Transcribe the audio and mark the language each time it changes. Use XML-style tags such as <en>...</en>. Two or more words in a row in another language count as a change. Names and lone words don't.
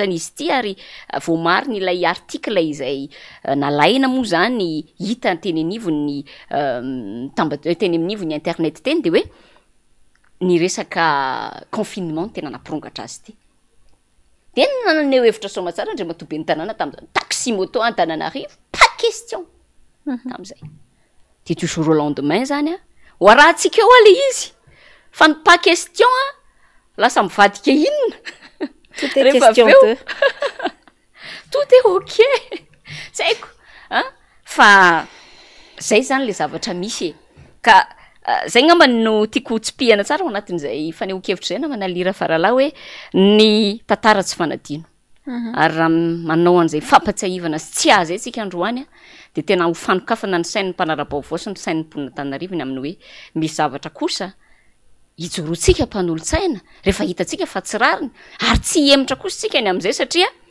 <mg>n'izy ity ary voamariny ilay article izay nalaina moa zany hita teny anivony teny aminivony internet teny de hoe ny resaka confinement tena nampirongatra azy ity tena naneo hevitra somatsara ndre matobe ny tanàna tamin'izany taxi moto an-Tananarivo</mg> <fr>pas question</fr> <mg>tam'izay de</mg> <fr>du jour au lendemain</fr> <mg>zany ho arahantsika eo ale izy fa ny</mg> <fr>pas question</fr> <mg>lasa mivadika inona</mg> <fr>tout est question de tout est ok</fr> <mg>tsaiko fa zay zany le zavatra misy ka zay ngamba no tiako tsipihana tsara ao anatin'izay faneho-kevitra zay na manalira farala hoe ny tantara tsy fanadino ary raha manao an'izay fampatsiahivana sy tsy azy tsika androany de tena ho fanokafana ny sain'ny mpanara-baovao sy ny sain'ny mponina-Antananarivo ny amin'ny hoe misy zavatra kosa hijoroantsika mpanolo-tsaina rehefa hitatsika fa tsy rariny ary tsy hemitra kosa tsika ny amin'izay satria</mg>